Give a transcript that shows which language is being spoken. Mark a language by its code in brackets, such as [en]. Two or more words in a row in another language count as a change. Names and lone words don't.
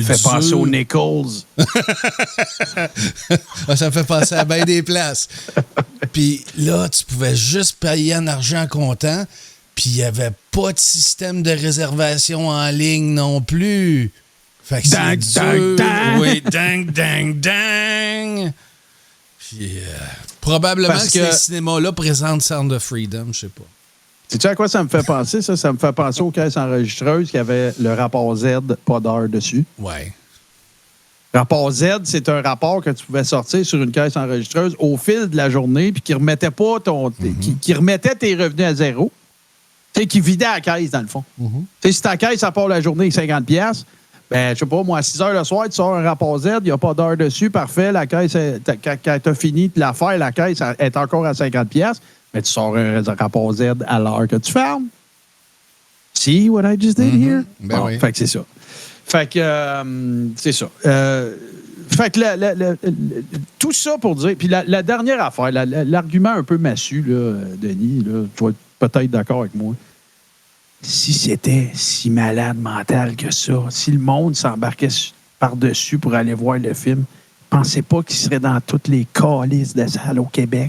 [fr] Ça me fait penser aux Nichols. Ça me fait penser à bien des places. Puis là, tu pouvais juste payer en argent comptant. Puis il n'y avait pas de système de réservation en ligne non plus. Fait que dang, dang, dang. Oui, dang, dang, dang. Puis probablement que ces cinémas-là présentent Sound of Freedom, je sais pas. Sais-tu à quoi ça me fait penser, ça? Ça me fait penser aux caisses enregistreuses qui avaient le rapport Z, pas d'heure dessus. Ouais. Rapport Z, c'est un rapport que tu pouvais sortir sur une caisse enregistreuse au fil de la journée puis qui remettait pas qui remettait tes revenus à zéro. Tu sais, qui vidait la caisse, dans le fond. Tu sais, si ta caisse, ça part la journée avec 50$, ben, je sais pas, moi, à 6 heures le soir, tu sors un rapport Z, il n'y a pas d'heure dessus, parfait, la caisse, quand tu as fini de la faire, la caisse est encore à 50$. Mais tu sors un rapport Z à l'heure que tu fermes. [en] See what I just did here? [fr] Ben oui. Fait que c'est ça. Fait que c'est ça. Fait que tout ça pour dire... Puis la dernière affaire, l'argument un peu massu, là, Denis, là, tu vas être peut-être d'accord avec moi. Si c'était si malade mental que ça, si le monde s'embarquait par-dessus pour aller voir le film, pensez pas qu'il serait dans toutes les calices de salles au Québec.